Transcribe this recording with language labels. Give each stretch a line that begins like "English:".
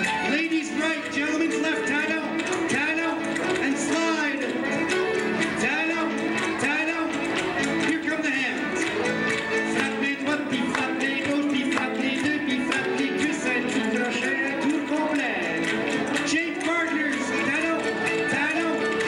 English: Ladies right, gentlemen's left, tie down, and slide. Tie down. Here come the hands.
French: Frappe les droites, puis frappe les gauches, puis frappe les deux, puis frappe les cuisses, un petit crochet, un tour complet.
English: Change partners, tie down.